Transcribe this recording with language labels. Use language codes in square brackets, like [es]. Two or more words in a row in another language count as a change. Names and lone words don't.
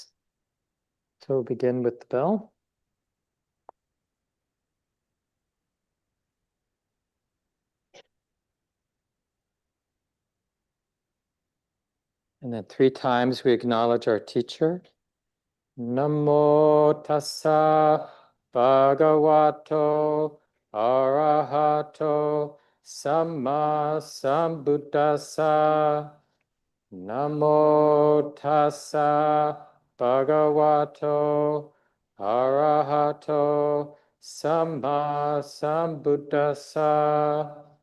[en] So we'll begin with the bell. And then 3 times we acknowledge our teacher. [pi] Namo tassa bhagavato arahato samma sambuddhassa. Namo tassa bhagavato arahato samma sambuddhassa.